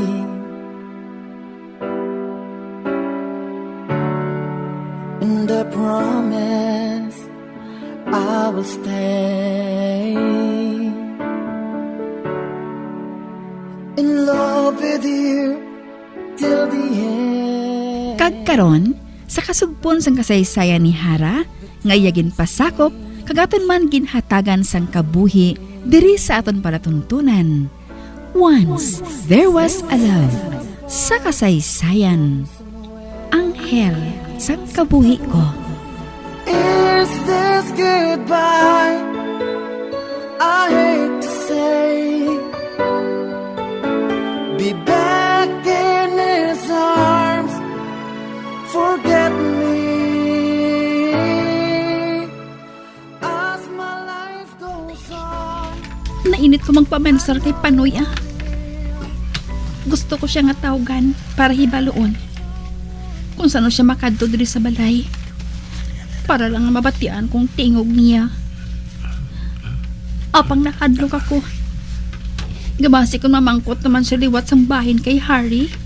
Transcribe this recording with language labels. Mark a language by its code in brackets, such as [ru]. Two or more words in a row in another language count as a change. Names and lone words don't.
[en] And I promise I will stay in love with you till the end. [hil] Kagkaron, sa kasugpon sang kasaysayan ni Hara, nga iyagin pasakop, kagaton man ginhatagan sang kabuhi, diri sa aton palatuntunan. [en] Once, there was a love. [hil] Sa kasaysayan, anghel sang kabuhi ko. [en] Is this goodbye? I hate to say, be back in his arms, forget me as my life goes on. [hil] Nainit ko magpamensar kay Panoy ah. Gusto ko siya nga tawgan para hibaloon kung saan siya makadto diri sa balay para lang mabatian kung tingog niya. Apang nakadlok ako, gabasi kung mamangkot naman siya liwat sang bahin kay Harry.